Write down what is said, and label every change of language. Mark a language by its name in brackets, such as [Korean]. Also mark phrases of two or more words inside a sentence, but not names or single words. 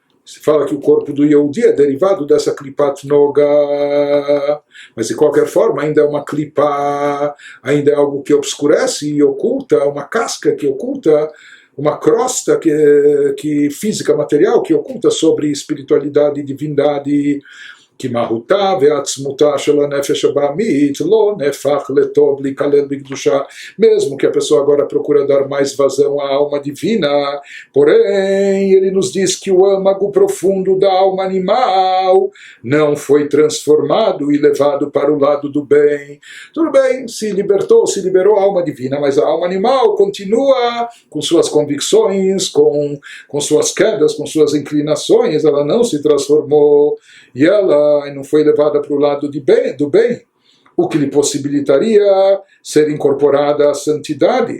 [Portuguese] Se fala que o corpo do Yehudi é derivado dessa [Hebrew] קליפת נוגה, [Portuguese] mas de qualquer forma ainda é uma Klipa, ainda é algo que obscurece e oculta, uma casca que oculta, uma crosta que física, material, que oculta sobre espiritualidade e divindade. [Hebrew] כי מהותה ועצמותה של הנפש הבעמית לא נהפך לטוב להיכלל בקדושה, [Portuguese] mesmo que a pessoa agora procura dar mais vazão à alma divina, porém ele nos diz que o âmago profundo da alma animal não foi transformado e levado para o lado do bem. Tudo bem, se liberou a alma divina, mas a alma animal continua com suas convicções, com suas quedas, com suas inclinações, ela não se transformou e ela não foi levada para o lado do bem, o que lhe possibilitaria ser incorporada à santidade.